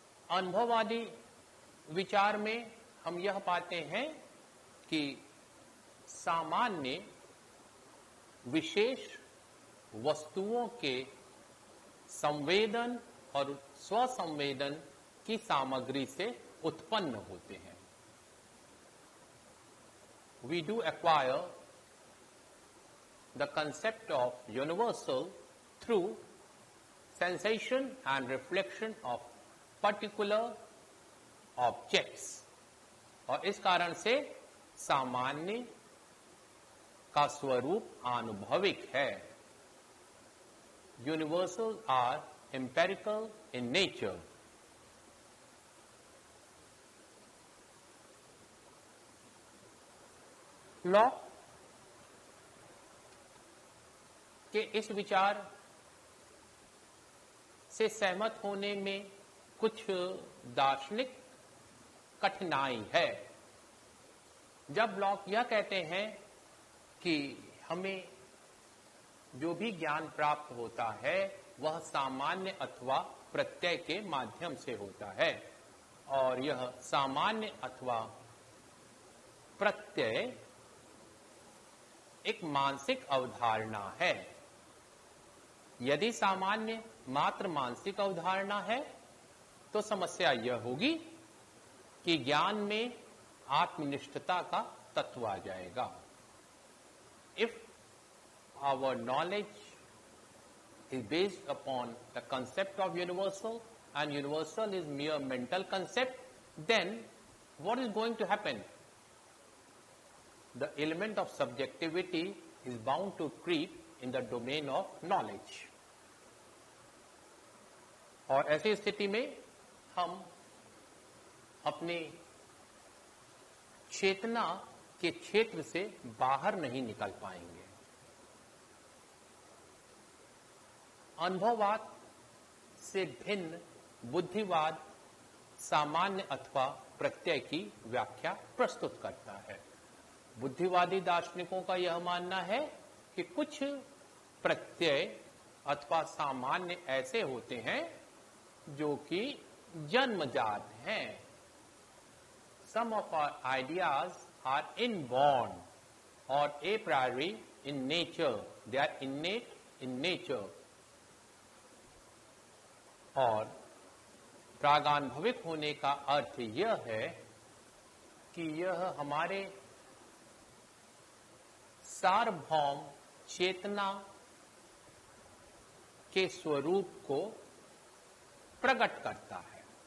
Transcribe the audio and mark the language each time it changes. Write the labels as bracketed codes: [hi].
[hi] अनुभववादी विचार में हम यह पाते हैं कि सामान्य विशेष वस्तुओं के संवेदन और स्वसंवेदन की सामग्री से उत्पन्न होते हैं। [en] We do acquire the concept of universal through sensation and reflection of particular objects। [hi] और इस कारण से सामान्य का स्वरूप आनुभविक है। [en] Universals are empirical in nature। [hi] Lock के इस विचार से सहमत होने में कुछ दार्शनिक कठिनाई है। जब लॉक यह कहते हैं कि हमें जो भी ज्ञान प्राप्त होता है वह सामान्य अथवा प्रत्यय के माध्यम से होता है और यह सामान्य अथवा प्रत्यय एक मानसिक अवधारणा है। यदि सामान्य मात्र मानसिक अवधारणा है तो समस्या यह होगी कि ज्ञान में आत्मनिष्ठता का तत्व आ जाएगा। [en] If our knowledge is based upon the concept of universal and universal is mere mental concept, then what is going to happen? The element of subjectivity is bound to creep in the domain of knowledge। [hi] और ऐसी स्थिति में हम अपने चेतना के क्षेत्र से बाहर नहीं निकल पाएंगे। अनुभववाद से भिन्न बुद्धिवाद सामान्य अथवा प्रत्यय की व्याख्या प्रस्तुत करता है। बुद्धिवादी दार्शनिकों का यह मानना है कि कुछ प्रत्यय अथवा सामान्य ऐसे होते हैं जो कि जन्मजात हैं। [en] Some of our ideas are inborn or a priori in nature. They are innate in nature. [hi] और प्रागानुभविक होने का अर्थ यह है कि यह हमारे सार्वभौम चेतना के स्वरूप को प्रकट करता है।